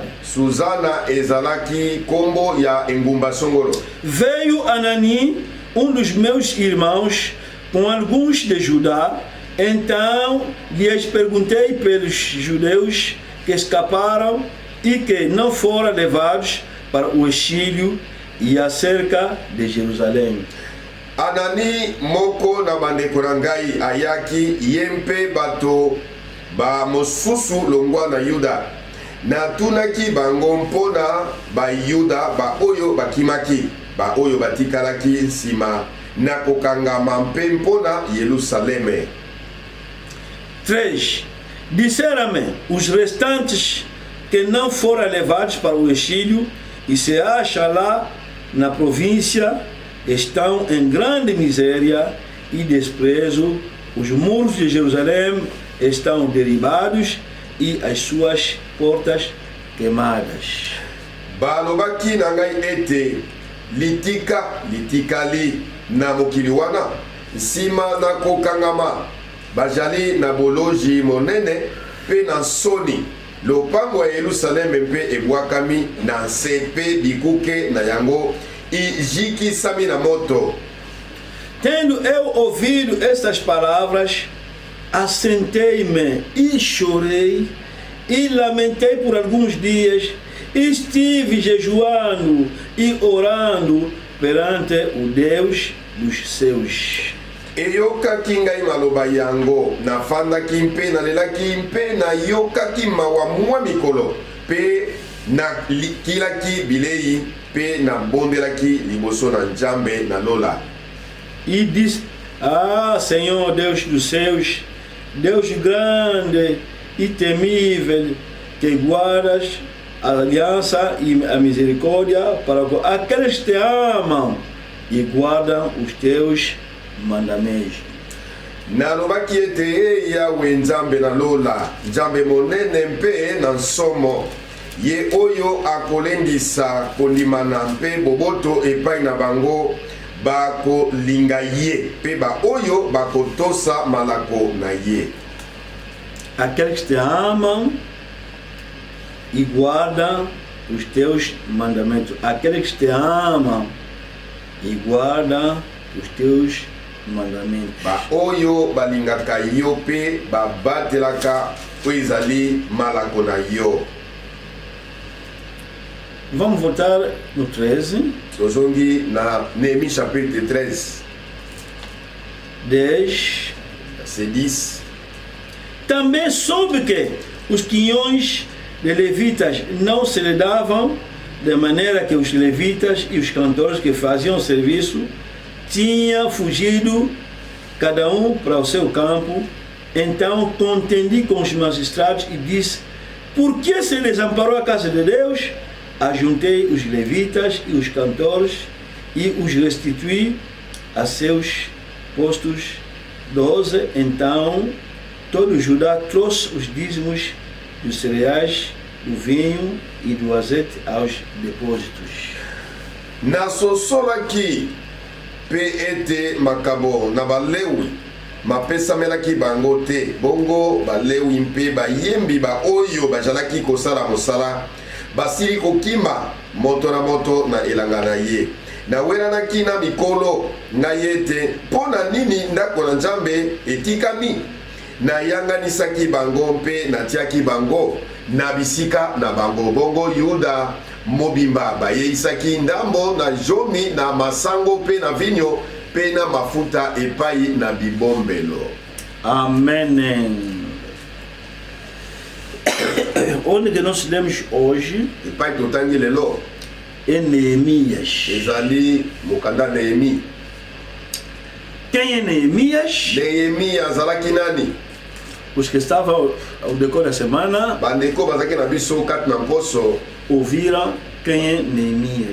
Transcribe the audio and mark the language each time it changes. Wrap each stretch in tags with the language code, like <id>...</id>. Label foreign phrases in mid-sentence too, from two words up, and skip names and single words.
<ln>Suzana ezalaki kombo ya engumba songolo.</ln> <pt>Veio Anani, dos meus irmãos, com alguns de Judá. Então lhes perguntei pelos judeus que escaparam e que não foram levados para o exílio e acerca de Jerusalém.</pt> <ln>Anani moko na bandeko na ngai ayaki yempe bato ba mosusu longwa na Yuda natunaki bango mpona ba Yuda ba oyo bakimaki ba oyo batikalaki nsima na kokangama mpe mpona Yerusaleme.</ln> <pt>3. Disseram-me os restantes que não foram levados para o exílio e se acham lá na província, estão em grande miséria e desprezo. Os muros de Jerusalém estão derribados e as suas portas queimadas.</pt> <ln>Balobaki na ngai ete litikali na mokili wana nsima na kokangama bajali na boloji monene pe na soni lopango ya Yerusaleme mpe ebwakami na nse pe bikuke na yango ijikisami na moto.</ln> <pt>Tendo eu ouvido estas palavras, assentei-me e chorei e lamentei por alguns dias. Estive jejuando e orando perante o Deus dos céus.</pt> <ln>Eyokaki ngai maloba yango nafandaki mpe nalelaki mpe nayokaki mawa mwa mikolo mpe nakilaki bilei mpe nabondelaki liboso na Nzambe na lola.</ln> <pt>E disse: Ah, Senhor Deus dos céus, Deus grande e temível, que guardas a aliança e a misericórdia para aqueles que te amam e guardam os teus mandamentos.</pt> <ln>Nalobaki ete Yawe Nzambe na lola, Nzambe monene mpe na nsomo, ye oyo akolendisa kondimana mpe boboto epai na bango bakolinga ye mpe ba oyo bakotosa malako na ye.</ln> <pt>Aqueles que te amam e guardam os teus mandamentos. Aqueles que te amam e guardam os teus mandamentos.</pt> <ln>Ba oyo balingaka yo pe babatelaka po ezali malako na yo.</ln> <pt>Vamos voltar no 13.</pt> <ln>Tozongi na Néhémie chapitre 13. 10. Verset 10.</ln> <pt>Também soube que os quinhões de levitas não se lhe davam, de maneira que os levitas e os cantores que faziam serviço tinham fugido cada um para o seu campo. Então contendi com os magistrados e disse: por que se desamparou a casa de Deus? Ajuntei os levitas e os cantores e os restituí a seus postos 12. Então todo Judá trouxe os dízimos dos cereais, do vinho e do azeite aos depósitos.</pt> <ln>Nasosolaki pe ete makabo na balewi mapesamelaki bango te bongo balewi mpe bayembi ba oyo bazalaki kosala mosala basili kokima moto na moto na elanga na ye nawelanaki na mikolo ngai ete mpo na nini ndako na Nzambe etikami nayanganisaki bango mpe natiaki bango na bisika na bango bongo Yuda mobimba bayeisaki ndambo na jomi na masango pe na vinyo pe na mafuta epai na bibombelo.</ln> <pt>Amém. Onde que nós lemos hoje</pt> <ln>epai totangi lelo</ln> <pt>é Neemias.</pt> <ln>ezali mokanda Nehemi.</ln> <pt>Quem é Neemias?</pt> <ln>Nehemi azalaki nani?</ln> <pt>Os que estavam ao decorrer da semana</pt> <ln>bandeko bazalaki na biso kati na mposo</ln> <pt>ouviram quem é Neemias.</pt>